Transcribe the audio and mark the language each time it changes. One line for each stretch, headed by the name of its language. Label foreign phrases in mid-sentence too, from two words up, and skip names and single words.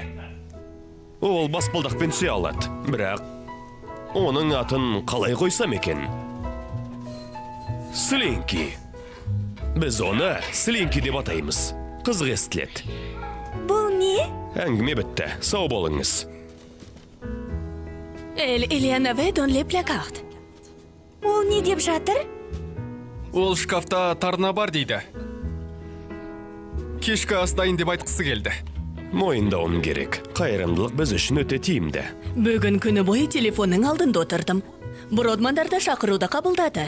Kazakh: Ол баспалдақпен түсе алады, бірақ оның атын қалай қойсам екен? Слинки. Біз оны Слинки деп атаймыз. Қызық естіледі. Бұл не? Әңгіме бітті. Сау болыңыз.
French: Il y en avait dans les placards.
Kazakh: Ол не деп жатыр? Ол шкафта тарна бар дейді. Кешкі ас дайын деп айтқысы келді. Мойындауым керек. Қайырымдылық біз үшін өте тиімді. Бүгін күні бойы телефонның алдында отырдым. Бродмандарды шақыруды қабылдады.